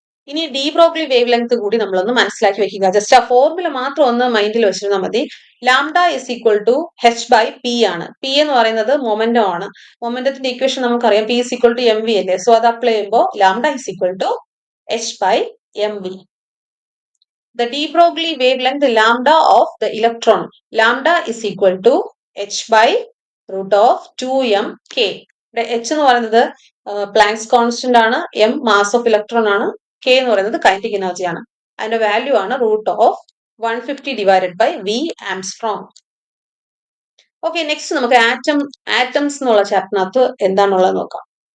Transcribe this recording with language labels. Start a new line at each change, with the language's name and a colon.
Malayalam: ഇനി D Broglie wave length കൂടി നമ്മളൊന്ന് മനസ്സിലാക്കി വെക്കുക. ജസ്റ്റ് ആ ഫോർമുല മാത്രം ഒന്ന് മൈൻഡിൽ വെച്ചിരുന്നാൽ മതി.
English: Lambda is equal to H by P ആണ്. P എന്ന് പറയുന്നത് മൊമെന്റം ആണ്.
Malayalam: മൊമെന്റത്തിന്റെ ഇക്വേഷൻ നമുക്കറിയാം,
English: P is equal to M V അല്ലേ. So അത് apply ചെയ്യുമ്പോൾ lambda is equal to H by M V. The de Broglie wavelength lambda of the electron, lambda is equal to H by root of 2m k. H എന്ന് പറയുന്നത് Planck's constant ആണ്, m mass of electron ആണ്, k എന്ന് പറയുന്നത് kinetic energy ആണ്. അതിന്റെ value ആണ് root of 150 divided by v angstrom.
Malayalam: Okay, next നമുക്ക് ആറ്റംസ് എന്നുള്ള ചാപ്റ്ററിനകത്ത് എന്താണുള്ളത് നോക്കാം.